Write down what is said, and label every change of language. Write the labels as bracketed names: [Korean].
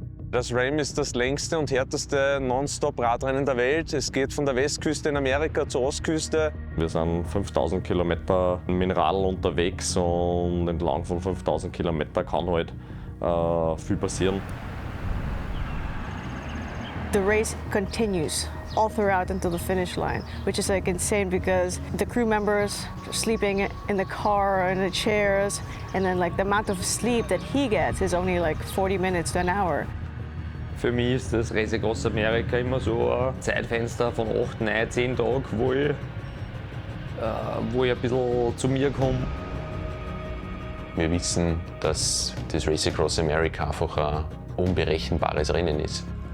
[German] Das Ram ist das längste und härteste Non-Stop-Radrennen der Welt. Es geht von der Westküste in Amerika zur Ostküste. Wir sind 5000 Kilometer mit Radl unterwegs und entlang von 5000 Kilometern kann halt viel passieren. [English] The race continues all throughout until the finish line, which is like insane because the crew members are sleeping in the car or in the chairs, and then like the amount of sleep that he gets is only like 40 minutes to an hour. [German] Für mich ist das Race Across America immer so ein Zeitfenster von 8, 9, 10 Tagen, wo ich ein bisschen zu mir komme. Wir wissen, dass das Race Across America einfach ein unberechenbares Rennen ist.